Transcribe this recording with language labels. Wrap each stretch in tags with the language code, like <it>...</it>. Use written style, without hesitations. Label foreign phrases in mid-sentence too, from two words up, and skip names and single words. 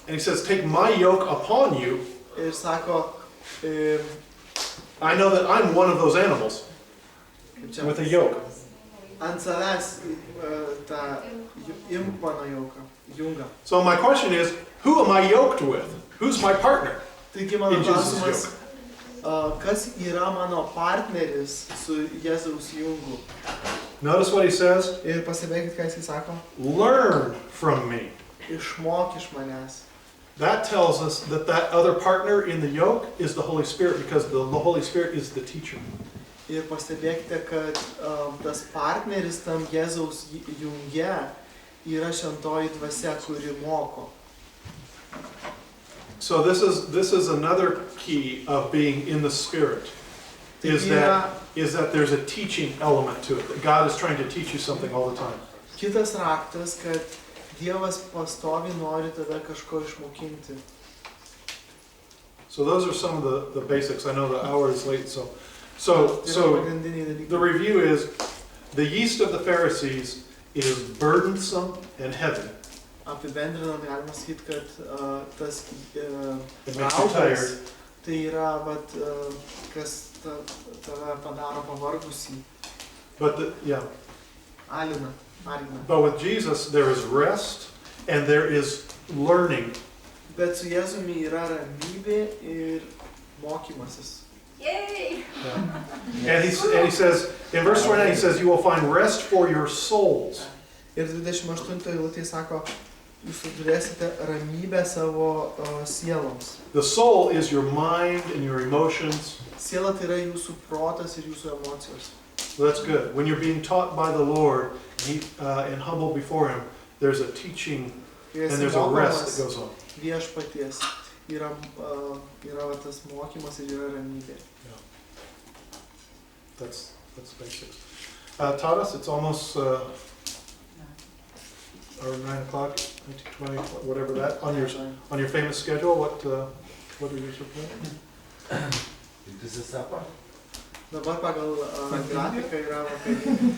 <en>And he says, take my yoke upon you.</en> <lt>Ir sako,</lt> <en>I know that I'm one of those animals</en> <lt>kaip čia,</lt> <en>with a yoke.</en> <lt>ant savęs tą imk mano jungą.</lt> <en>So my question is, who am I yoked with? Who's my partner?</en> <lt>Taigi mano</lt> <en>In Jesus'</en> <lt>klausimas, kas yra mano partneris su Jėzaus jungu?</lt> <en>Notice what he says.</en> <lt>Ir pasibėkit, ką jis sako.</lt> <en>Learn from me.</en> <lt>Išmok iš manęs.</lt> <en>That tells us that other partner in the yoke is the Holy Spirit, because the Holy Spirit is the teacher.</en> <lt>Ir pastebėkite, kad tas partneris tam Jėzaus junge yra šventoji dvasia, kuri moko.</lt> <en>So this is another key of being in the Spirit, is that there's a teaching element to it, that God is trying to teach you something all the time.</en> <lt>Kitas raktas, kad Dievas pastoviai nori tave kažko išmokinti.</lt> <en>So those are some of the basics. I know the hour is late, so the review is, the yeast of the Pharisees is burdensome and heavy.</en> <lt>Apibendrinant galima sakyti, kad tas</lt> <en>It makes you tired.</en> <lt>tai yra, kas tave padaro pavargusį,</lt> <en>But</en> <lt>alina.</lt> <en>But with Jesus there is rest and there is learning.</en> <lt>Bet su Jėzumi yra ramybė ir mokymasis.</lt> <en>Yay! Yeah. And he says, in verse 29, he says, you will find rest for your souls.</en> <lt>Ir 28 eilutėje sako, jūs turėsite ramybę savo sieloms.</lt> <en>The soul is your mind and your emotions.</en> <lt>Siela tai yra jūsų protas ir jūsų emocijos.</lt> <en>So that's good. When you're being taught by the Lord and humble before Him, there's a teaching</en> <lt>Kai</lt> <en>and</en> <lt>esi</lt> <en>there's a rest</en> <lt>mokomas</lt> <en>that goes on.</en> <lt>viešpaties, yra va tas mokymas ir yra ramybė.</lt> <en>That's basics. Tadas, it's almost or 9 o'clock, 20, whatever that. On your famous schedule, what are your plans?</en> <lt>Dabar pagal grafiką yra vakarienė.</lt>